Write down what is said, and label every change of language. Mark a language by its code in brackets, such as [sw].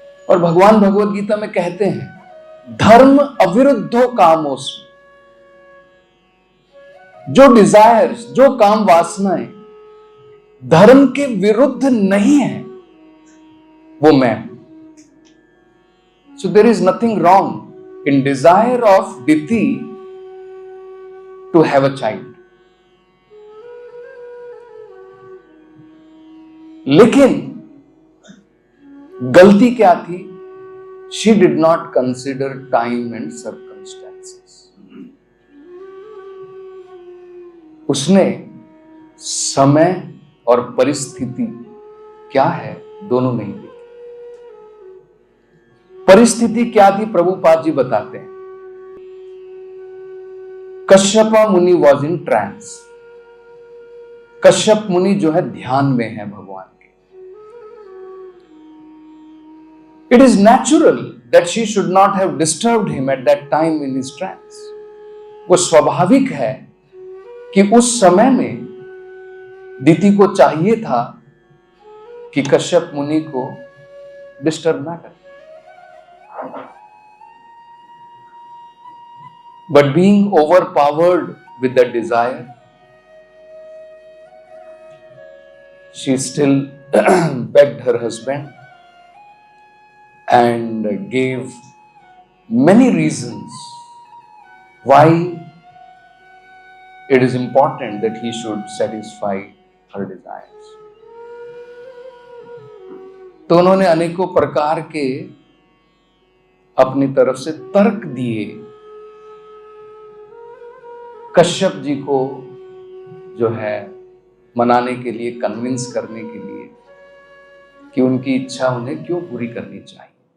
[hi] और भगवान भगवत गीता में कहते हैं [sa] धर्म अविरुद्धो कामोस्मि। [hi] जो डिजायर्स, जो काम वासनाएं धर्म के विरुद्ध नहीं है, वो मैं। [en] So there is nothing wrong in desire of Diti to have a child. [hi] लेकिन गलती क्या थी? [en] She did not consider time and circumstances. [hi] उसने समय और परिस्थिति क्या है दोनों नहीं देखी। परिस्थिति क्या थी प्रभुपाद जी बताते हैं। कश्यप मुनि [en] Was in trance. [hi] कश्यप मुनि जो है ध्यान में है भगवान के। [en] It is natural that she should not have disturbed him at that time in his trance. [hi] वो स्वाभाविक है कि उस समय में दिति को चाहिए था कि कश्यप मुनि को डिस्टर्ब ना करे। [en] But being overpowered with the desire, she still begged her husband and gave many reasons why it is important that he should satisfy her desires. [hi] तो उन्होंने अनेकों प्रकार के अपनी तरफ से तर्क दिए कश्यप जी को जो है मनाने के लिए, कन्विंस करने के लिए कि उनकी इच्छा उन्हें क्यों पूरी करनी चाहिए।